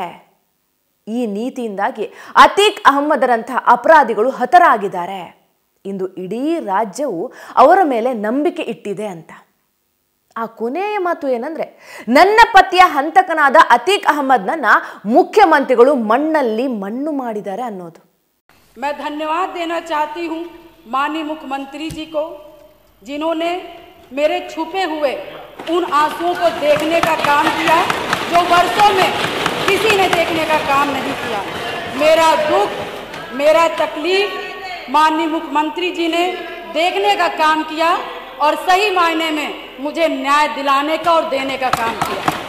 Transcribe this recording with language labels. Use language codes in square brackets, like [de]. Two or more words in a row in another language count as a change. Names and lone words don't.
[kn] ಈ ನೀತಿಯಿಂದಾಗಿ ಅತೀಕ್ ಅಹಮ್ಮದರಂತಹ ಅಪರಾಧಿಗಳು ಹತರಾಗಿದ್ದಾರೆ. ಇಂದು ಇಡೀ ರಾಜ್ಯವು ಅವರ ಮೇಲೆ ನಂಬಿಕೆ ಇಟ್ಟಿದೆ ಅಂತ. ಆ ಕೊನೆಯ ಮಾತು ಏನಂದ್ರೆ, ನನ್ನ ಪತಿಯ ಹಂತಕನಾದ ಅತೀಕ್ ಅಹಮ್ಮದ್ನನ್ನ ಮುಖ್ಯಮಂತ್ರಿಗಳು ಮಣ್ಣಲ್ಲಿ ಮಣ್ಣು ಮಾಡಿದ್ದಾರೆ ಅನ್ನೋದು. [hi] मैं धन्यवाद देना चाहती हूँ माननीय मुख्यमंत्री जी को, जिन्होंने मेरे छुपे हुए उन आंसुओं को देखने का काम किया जो वर्षों में किसी ने देखने का काम नहीं किया. मेरा दुख, मेरा तकलीफ माननीय मुख्यमंत्री जी ने देखने का काम किया और सही मायने में मुझे न्याय दिलाने का और देने का काम किया.